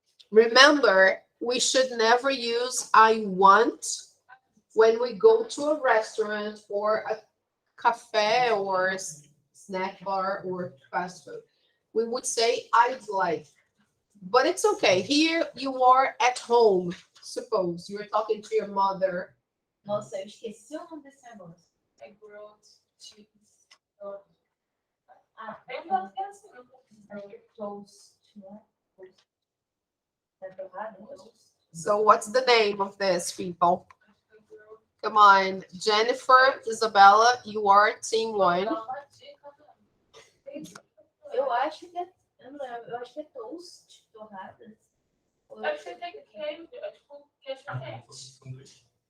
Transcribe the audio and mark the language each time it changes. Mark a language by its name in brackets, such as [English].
[English] Remember, we should never use I want when we go to a restaurant or a cafe or snack bar or fast food. We would say I'd like, but it's okay. Here you are at home. Suppose you're talking to your mother. [Portuguese] Nossa, eu esqueci o nome desse negócio. É grilled cheese. Eu não esqueci. É toast, né? É torrado? [English] So what's the name of this, people? Come on, Jennifer, Isabella, you are team 1. [Portuguese] Eu acho que é, eu não lembro, eu acho que é toast, torradas. Eu acho que tem queijo, é tipo queijo quente.